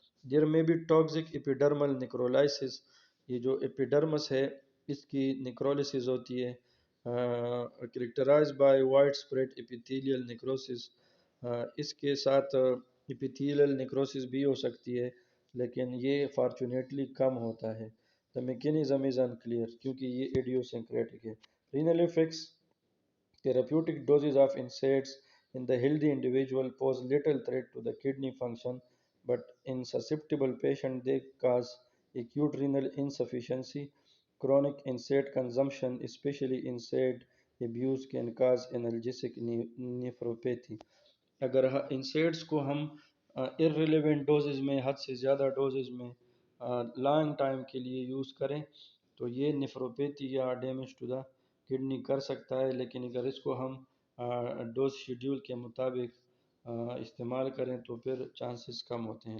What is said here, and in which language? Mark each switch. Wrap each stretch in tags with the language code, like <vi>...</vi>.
<ur>دیر میں بھی ٹاکسک ایپیڈرمل نیکرولائسس. یہ جو ایپیڈرمس ہے اس کی نیکرولسس ہوتی ہے، characterise by wide spread epithelial نیکروسس. اس کے ساتھ ایپیتھیلیل نیکروسس بھی ہو سکتی ہے لیکن یہ فارچونیٹلی کم ہوتا ہے.</ur> <en>The mechanism is unclear</en> <ur>کیونکہ یہ</ur> <en>idiosyncratic ہے. Renal effects: therapeutic doses of NSAIDs in the healthy individual pose little threat to the kidney function, but in susceptible patients they cause acute renal insufficiency. Chronic NSAID consumption, especially NSAID abuse, can cause analgesic nephropathy.</en> <ur>اگر انسیڈس کو ہم irrelevant doses میں، حد سے زیادہ doses میں long time کے لیے یوز کریں تو یہ نیفروپیتھی یا ڈیمیج ٹو دا کڈنی کر سکتا ہے. لیکن اگر اس کو ہم ڈوز شیڈیول کے مطابق استعمال کریں تو پھر چانسز کم ہوتے ہیں.</ur>